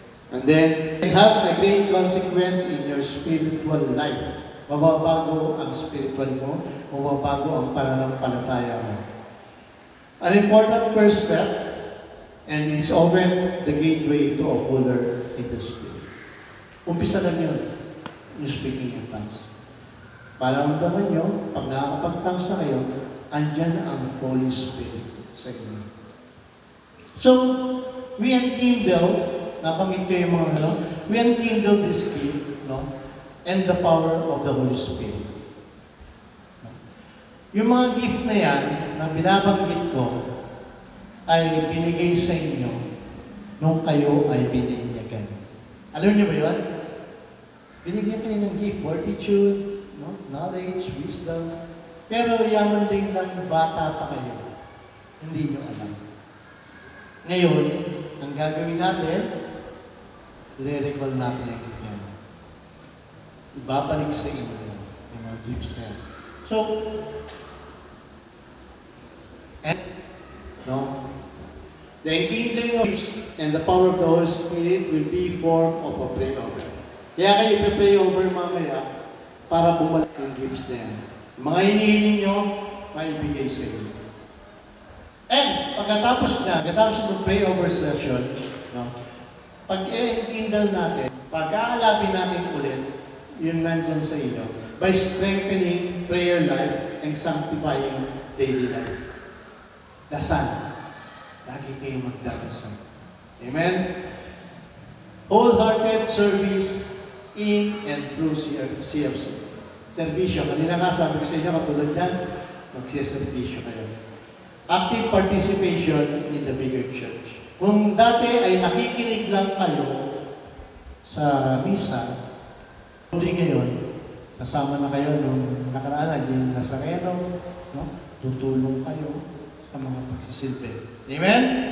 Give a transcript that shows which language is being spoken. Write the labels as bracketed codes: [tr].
[en] And then, it have a great consequence in your spiritual life. [tl] Mababago ang spiritual mo, mababago ang pananampalataya mo. [en] An important first step, and it's often the gateway to a fuller in the Spirit. [tl] Umpisa lang yun, yung speaking in tongues. Para ramdaman nyo, pag nakakapag-tongues na kayo, andyan ang Holy Spirit sa inyo. [en] So, we enkindle, [tl] nabanggit ko yung mga [en] we enkindle this gift, and the power of the Holy Spirit. [tl] Yung mga gift na yan, na binabanggit ko, ay binigay sa inyo nung kayo ay bininyagan. Alam niyo ba yun? Binigyan kayo ng gift, fortitude, knowledge, wisdom, pero yaman din ng bata pa kayo. Hindi nyo alam. Ngayon, ang gagawin natin, i-recall natin yung gift yan. Ibabalik sa inyo yung mga gifts na yan. [en] So, the enkindling of gifts and the power of the Holy Spirit will be form of a pray over. [tl] Kaya kayo pray over mamaya para bumalik yung gifts na yan. Mga hinihiling nyo, maibigay sa inyo. And pagkatapos ng pray over session, pag i-enkindle natin, pag-aalapin natin ulit, yun nandyan sa inyo, [en] by strengthening prayer life and sanctifying daily life. [tl] Dasal. Lagi kayong magdadasal. Amen? [en] Wholehearted service in and through CFC. Servisyo. [tl] Kanina nga sabi ko sa inyo, katulad yan, magsiservisyo kayo. [en] Active participation in the bigger church. [tl] Kung dati ay nakikinig lang kayo sa misa, muli ngayon, kasama na kayo nung nakaraan, yung Nazareno, tutulong kayo sa mga pagsisilbi. Amen?